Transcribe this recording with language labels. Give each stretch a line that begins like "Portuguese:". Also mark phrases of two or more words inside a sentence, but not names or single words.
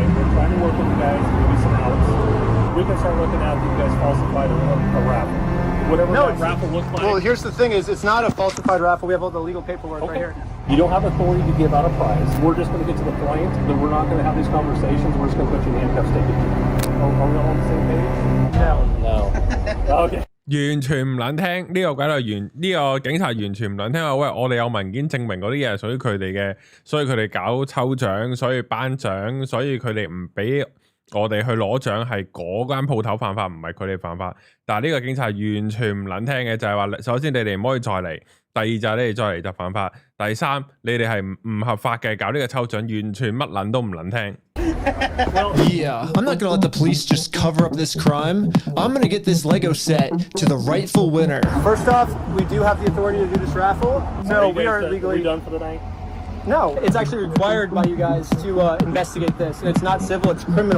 English: We're trying to work with you guys to give you some outs. We can start looking at you guys falsified a raffle. Whatever that raffle looks like. Well, here's the thing is, it's not a falsified raffle. We have all the legal paperwork right here. You don't have authority to give out a prize. We're just going to get to the point that we're not going to have these conversations. We're just going to put you in handcuffs, take it. Are we all on the same page? No. Okay.
Cantonese: 完全唔撚聽呢個鬼佬呢個警察完全唔撚聽話，喂，我哋有文件證明嗰啲嘢係屬於佢哋嘅，所以佢哋搞抽獎，所以頒獎，所以佢哋唔俾我哋去攞獎係嗰間鋪頭犯法，唔係佢哋犯法。但係呢個警察完全唔撚聽嘅，就係話首先你哋唔可以再嚟，第二就係你哋再嚟就犯法，第三你哋係唔合法嘅，搞呢個抽獎完全乜撚都唔撚聽。
English: Yeah, I'm not gonna let the police just cover up this crime. I'm gonna get this Lego set to the rightful winner. First off, we do have the authority to do this raffle, so we are legally... Are we done for the night? No, it's actually required by you guys to investigate this, and it's not civil, it's criminal.